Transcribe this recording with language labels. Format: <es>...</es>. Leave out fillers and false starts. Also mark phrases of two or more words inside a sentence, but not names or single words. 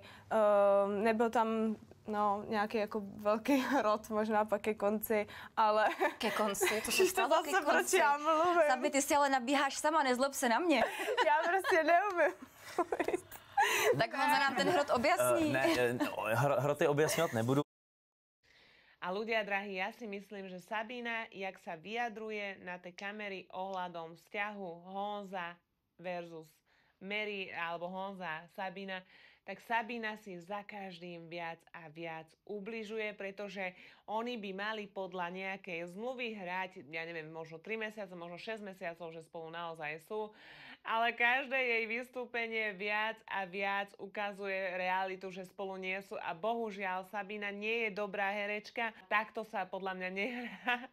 <cs>Nebyl tam nějaký jako velký hrot, možná pak ke konci, ale... Ke konci? To se stalo zase, ke konci. proč já mluvím? Sabi, ty si ale nabíháš sama, nezlob se na mě. Já prostě neumím. Tak Honza nám ten hrot objasní. Hroty objasňovat nebudu.</cs> <sk>A ľudia drahí, ja si myslím, že Sabina, jak sa vyjadruje na tej kamery ohľadom vzťahu Honza versus Mary alebo Honza Sabina, tak Sabina si za každým viac a viac ubližuje, pretože oni by mali podľa nejakej zmluvy hrať, ja neviem, možno 3 mesiace, možno 6 mesiacov, že spolu naozaj sú, ale každé jej vystúpenie viac a viac ukazuje realitu, že spolu nie sú a bohužiaľ Sabina nie je dobrá herečka, takto sa podľa mňa nehrá</sk>